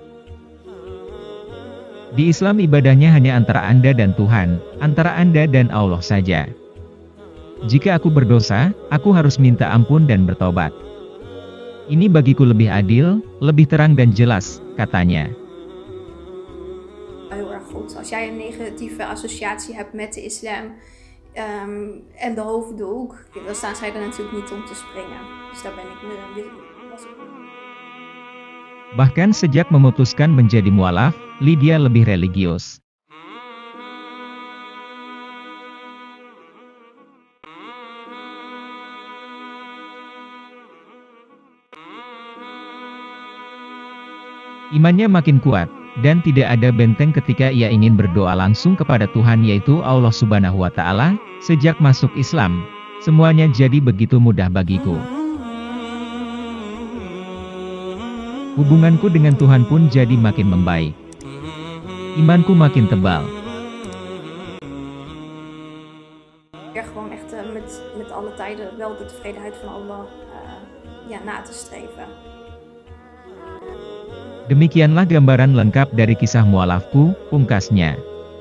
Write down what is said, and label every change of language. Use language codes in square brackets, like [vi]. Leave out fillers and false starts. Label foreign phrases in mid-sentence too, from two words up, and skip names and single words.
[id] Di Islam ibadahnya hanya antara Anda dan Tuhan, antara Anda dan Allah saja. Jika aku berdosa, aku harus minta ampun dan bertobat. Ini bagiku lebih adil, lebih terang dan jelas, katanya. [nl] Heel erg goed. Als jij een negatieve associatie hebt met de islam en de hoofddoek, dan staan zij er natuurlijk niet om te springen. Dus daar ben ik [id] Bahkan sejak memutuskan menjadi mualaf, Lydia lebih religius. Imannya makin kuat, dan tidak ada benteng ketika ia ingin berdoa langsung kepada Tuhan yaitu Allah [ar] سبحانه وتعالى. [id] Sejak masuk Islam, semuanya jadi begitu mudah bagiku. Hubunganku dengan Tuhan pun jadi makin membaik. Imanku makin tebal. [nl] Gewoon echt met alle tijden wel de tevredenheid van Allah na te streven. [id] Demikianlah gambaran lengkap dari kisah mualafku, pungkasnya.